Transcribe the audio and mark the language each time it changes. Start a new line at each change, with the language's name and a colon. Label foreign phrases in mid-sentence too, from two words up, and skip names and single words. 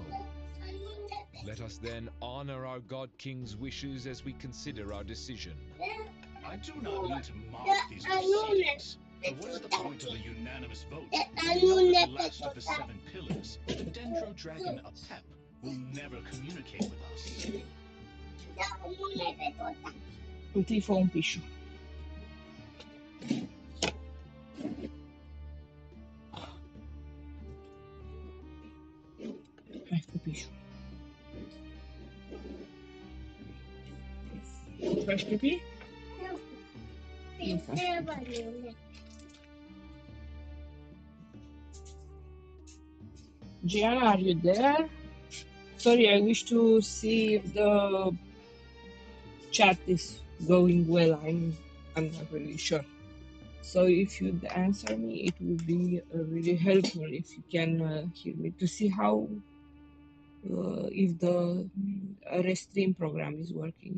English: Let us then honor our God King's wishes as we consider our decision. I do not mean to mock these proceedings, but what is the point of a unanimous vote when we know that the last of the 7 pillars, the Dendro Dragon Apep, will never communicate with us?
Italian: Un tifo o un piscio. Ecco piscio.
Portuguese: Faz pipi? Não faz pipi.
English: Gianna, are you there? Sorry, I wish to see if the chat is going well. I'm not really sure. So if you'd answer me, it would be really helpful if you can hear me to see how if the Restream program is working.